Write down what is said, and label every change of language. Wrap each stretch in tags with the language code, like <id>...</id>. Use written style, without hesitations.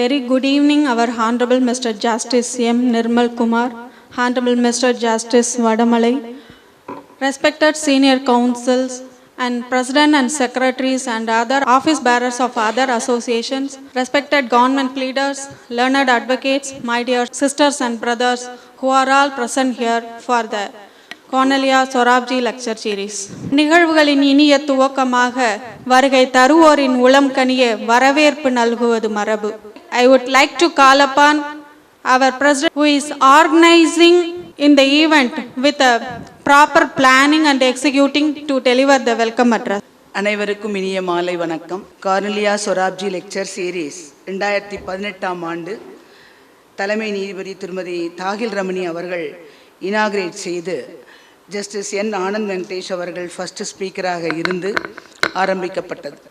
<en>good evening, our Hon'ble Mr.Justice M.Nirmal Kumar, Hon'ble Mr.Justice Vadamalai, respected senior counsels and president and secretaries and other office bearers of other associations, respected government leaders, learned advocates, my dear sisters and brothers who are all present here for the Hon'ble Sorabji lecture series.</en> <ta>நிகழ்வுகளின் இனிய துவக்கமாக வருகை தருவோரின் உளம் கனிய வரவேற்பு நல்குவது மரபு.</ta> <en>I would like to call upon our president who is organizing in the event with a proper planning and executing to deliver the welcome address.</en> <ta>அனைவருக்கும் இனிய மாலை வணக்கம். கார்னிலியா சொராப்ஜி லெக்சர் சீரீஸ் 2018ஆம் ஆண்டு தலைமை நீதிபதி திருமதி தாகில் ரமணி அவர்கள் இனாகிரேட் செய்து ஜஸ்டிஸ் என் ஆனந்த் வெங்கடேஷ் அவர்கள் ஃபர்ஸ்ட் ஸ்பீக்கராக இருந்து ஆரம்பிக்கப்பட்டது.</ta>